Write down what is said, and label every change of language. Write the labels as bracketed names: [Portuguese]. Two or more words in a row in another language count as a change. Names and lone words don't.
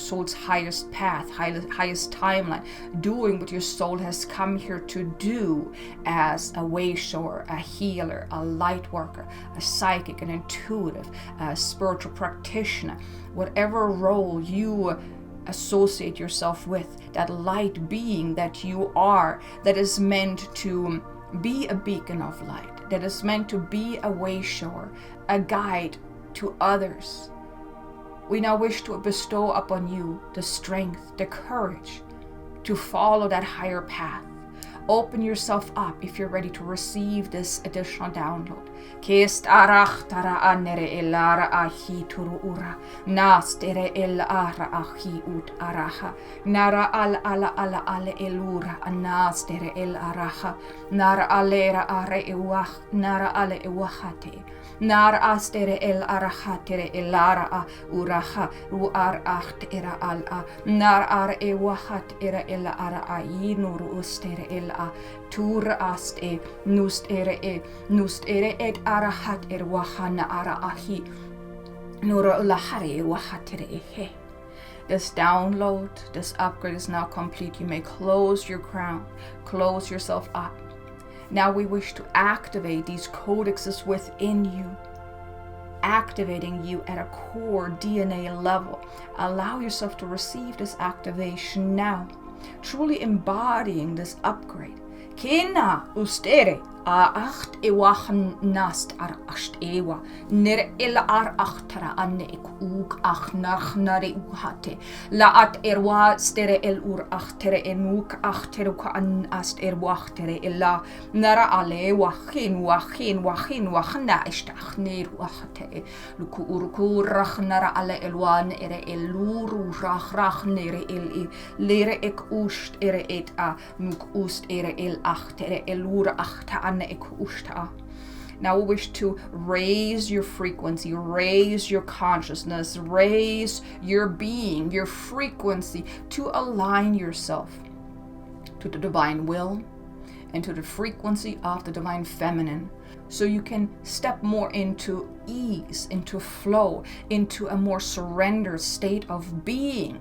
[English] soul's highest path, highest timeline, doing what your soul has come here to do as a way shower, a healer, a light worker, a psychic, an intuitive, a spiritual practitioner, whatever role you associate yourself with, that light being that you are, that is meant to be a beacon of light, that is meant to be a way shower, a guide to others. We now wish to bestow upon you the strength, the courage to follow that higher path. Open yourself up if you're ready to receive this additional download. Kest arach tara anere elara ahi turu ura. Nastere el ara ahi ut araha. Nara ala ale elura anastere el araha. Nara alera are ewach. Nara ale ewachate. Nar astere el arahatere elara a uraha ruar acht era al a nar ar ewahat era el ara a inur ustere el a tur ast e nust ere et arahat er wahana ara ahi nur lahare wahatere ehe. This download, this upgrade is now complete. You may close your crown, close yourself up. Now we wish to activate these codexes within you, activating you at a core DNA level. Allow yourself to receive this activation now, truly embodying this upgrade. Kena ustere a acht ewachen nast ar acht ewa ner el ar achtara anne ek uk ach nach nare uhate la at erwa stere el ur achtere enuk achtere ka an ast erwachtere ella nara ale wachin wachna istach ner wachate luku urku rach nara ale elwan ere eluru rach nere el lere ek ust ere et a nuk ust ere el achtere elura achta an. Now we wish to raise your frequency, raise your consciousness, raise your being, your frequency, to align yourself to the divine will and to the frequency of the divine feminine, so you can step more into ease, into flow, into a more surrendered state of being.